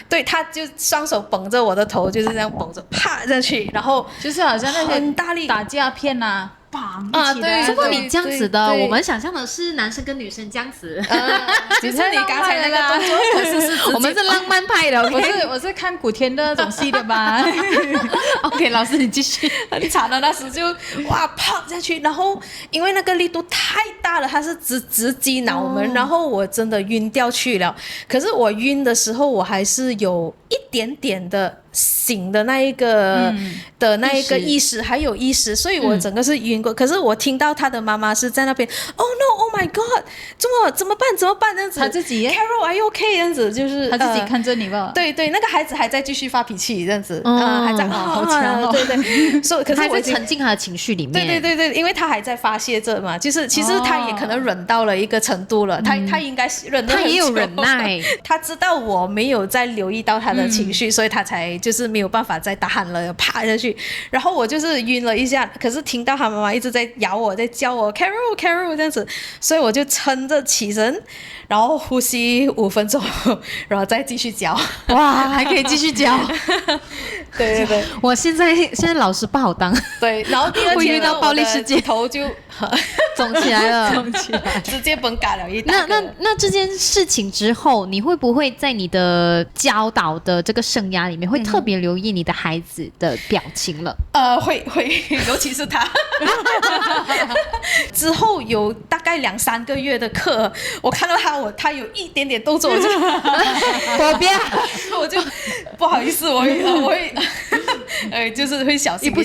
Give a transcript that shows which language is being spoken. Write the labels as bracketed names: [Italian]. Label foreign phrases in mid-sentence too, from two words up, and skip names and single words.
[Chinese] 對，他就雙手繃着我的頭，就是這樣繃着啪下去，然後就是好像那些很大力打架片啊。對，如果你這樣子的，我們想象的是男生跟女生這樣子，就是你剛才那個動作，可是我們是浪漫派的。我是看古天樂那種戲的吧。 OK，老師你繼續。很慘的，那時就哇啪下去，然後因為那個力度太大了，它是直擊腦門，然後我真的暈掉去了。可是我暈的時候，我還是有一點點的醒的那一個意識，還有意識，所以我整個是暈過。可是我聽到他的媽媽是在那邊 ， [English] Oh no， Oh my God， [Chinese] 怎麼辦這樣子？他自己 Carol， [English] Are you okay？ [Chinese] 這樣子就是他自己看着你吧。對，那個孩子還在繼續發脾氣，這樣子，還在好強哦。對，所以可是我還在沉浸他的情緒裡面。對，因為他還在發洩着嘛，就是其實他也可能忍到了一個程度了，他應該忍得很久，他也有忍耐，他知道我沒有在留意到他的情緒，所以他才就是沒有辦法再打鼾了，啪下去，然後我就是暈了一下，可是聽到他媽媽一直在咬我，在叫我 Carol 這樣子，所以我就撐着起身，然後呼吸5分鐘，然後再繼續教。哇，還可以繼續教。對，我現在老師不好當。對，然後第二天遇到暴力事件，頭就腫起來了，直接崩嘎了一大個。那這件事情之後，你會不會在你的教導的這個生涯裡面，會特別留意你的孩子的表情了？會，尤其是他。之後有大概2-3個月的課，我看到他有一點點動作，我就不好意思，我會就是會小心。